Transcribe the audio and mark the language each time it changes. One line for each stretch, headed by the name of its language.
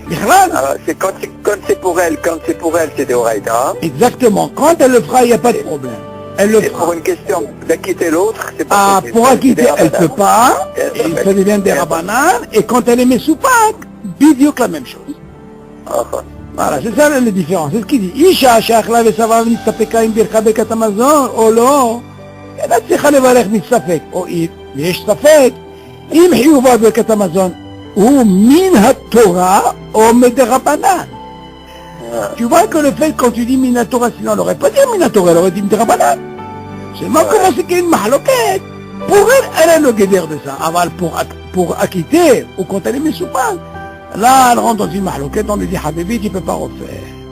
French: Alors, quand c'est pour elle, c'est des Horaïta. Exactement, quand elle le fera, il n'y a pas de problème. Elle le fera. Pour une question d'acquitter l'autre, c'est pas possible. Pour acquitter, elle ne peut pas, et ça devient des rabanan, et quand elle est messoupak, bidiouk la même chose. Voilà, c'est ça la différence, c'est ce qu'il dit.
Hebrew: Isha, she'achla ve'sava v'nitzapeka im bircha birkat hamazon, ou lo, אינה צריכה לברך מספק, או יש ספק, אם חיובה ברכת המזון הוא מן התורה או מדרבנן.
French: Tu vois que le fait quand tu dis Minatora, sinon elle n'aurait pas dit Minatora, elle aurait dit Midrabanan. Seulement comment c'est qu'il y a une mahloquette. Pour elle a le guédère de ça. Aval pour acquitter, ou quand elle est messoupan, là elle rentre dans une mahloquette, on lui dit Habibi, tu ne peux pas refaire.